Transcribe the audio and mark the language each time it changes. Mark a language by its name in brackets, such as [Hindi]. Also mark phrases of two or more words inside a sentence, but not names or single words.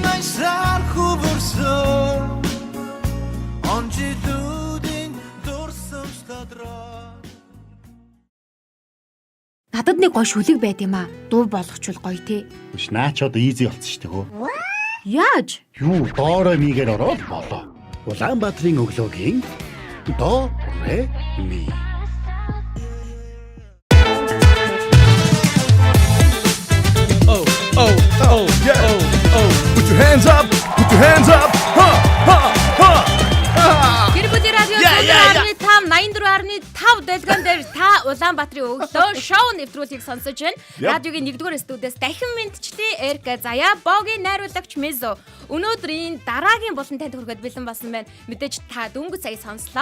[Mongolian] Надад нэг гоё шүлэг байд юм аа. Дуу болгочвол гоё те. биш наач одоо easy болсон шүү дээ хөө. Яаж? Юу доорой мигээр ороод болоо. Улаанбаатарын өглөөгийн до ре ми. [English] Put your hands up. Put your hands up. [Mongolian] Гэр бүлийн радио 84.5 дэлгэн дээр та Улаанбаатарын өглөө шоу нэвтрүүлгийг сонсож байна. Радиогийн 1-р студиэс дахин мэдчлээ Эрка Зая Богийн найруулагч Мезо. Өнөөдрийн дараагийн болон танд хүргээд бэлэн болсон байна. Мэдээж та дөнгөж сая сонслоо.